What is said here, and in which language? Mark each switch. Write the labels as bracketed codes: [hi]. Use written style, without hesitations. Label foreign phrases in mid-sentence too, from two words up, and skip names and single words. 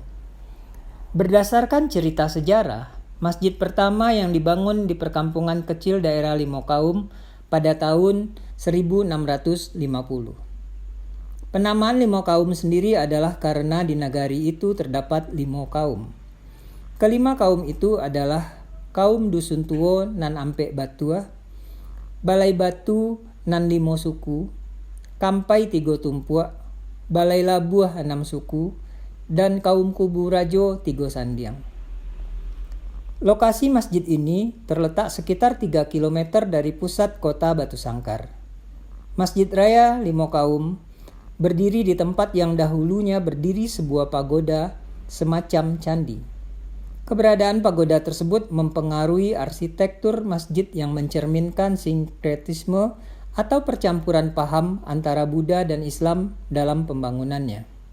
[id] Berdasarkan cerita sejarah, masjid pertama yang dibangun di perkampungan kecil daerah Limokaum pada tahun 1650. Penamaan Limokaum sendiri adalah karena di nagari itu terdapat 5 kaum. Kelima kaum itu adalah kaum Dusun Tuo nan Ampek Batua, Balai Batu nan 5 suku, Kampai 3 tumpuak, Balai Labuah 6 suku, dan kaum Kubu Rajo 3 sandiang. Lokasi masjid ini terletak sekitar 3 km dari pusat kota Batu Sangkar. Masjid Raya Limokaum berdiri di tempat yang dahulunya berdiri sebuah pagoda semacam candi. Keberadaan pagoda tersebut mempengaruhi arsitektur masjid yang mencerminkan sinkretisme atau percampuran paham antara Buddha dan Islam dalam pembangunannya.